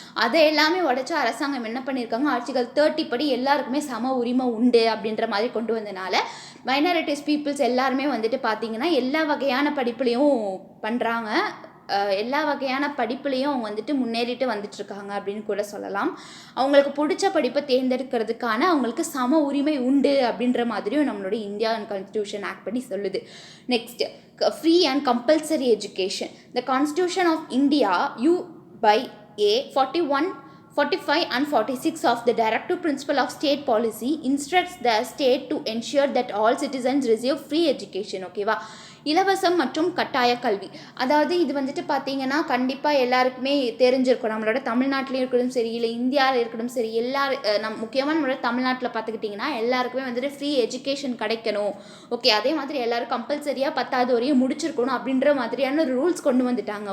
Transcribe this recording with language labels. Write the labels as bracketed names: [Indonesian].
[Tamil] அதை எல்லாமே உடச்சி அரசாங்கம் என்ன பண்ணியிருக்காங்க, ஆர்டிகல் 30 படி எல்லாருக்குமே சம உரிமை உண்டு அப்படின்ற மாதிரி கொண்டு வந்தனால மைனாரிட்டிஸ் பீப்புள்ஸ் எல்லாருமே வந்துட்டு பார்த்திங்கன்னா எல்லா வகையான படிப்புலையும் பண்ணுறாங்க. எல்லா வகையான படிப்புலையும் அவங்க வந்துட்டு முன்னேறிட்டு வந்துட்டுருக்காங்க அப்படின்னு கூட சொல்லலாம். அவங்களுக்கு பிடிச்ச படிப்பை தேர்ந்தெடுக்கிறதுக்கான அவங்களுக்கு சம உரிமை உண்டு அப்படின்ற மாதிரியும் நம்மளோட இந்தியன் கான்ஸ்டியூஷன் ஆக்ட் படி சொல்லுது. [English] Next, free and compulsory education. The constitution of India you by A 41, 45 and 46 of the Directive Principle of State Policy instructs the state to ensure that all citizens receive free education. [Tamil] ஓகேவா, இலவசம் மற்றும் கட்டாய கல்வி. அதாவது இது வந்துட்டு பார்த்தீங்கன்னா கண்டிப்பாக எல்லாருக்குமே தெரிஞ்சிருக்கும். நம்மளோட தமிழ்நாட்டிலையும் இருக்கட்டும் சரி, இல்லை இந்தியாவில் இருக்கட்டும் சரி, முக்கியமாக நம்மளோட தமிழ்நாட்டில் பார்த்துக்கிட்டிங்கன்னா எல்லாருக்குமே வந்துட்டு ஃப்ரீ எஜுகேஷன் கிடைக்கணும். ஓகே, அதே மாதிரி எல்லோரும் கம்பல்சரியாக 10வது வரையும் முடிச்சிருக்கணும் அப்படின்ற மாதிரியான ரூல்ஸ் கொண்டு வந்துட்டாங்க.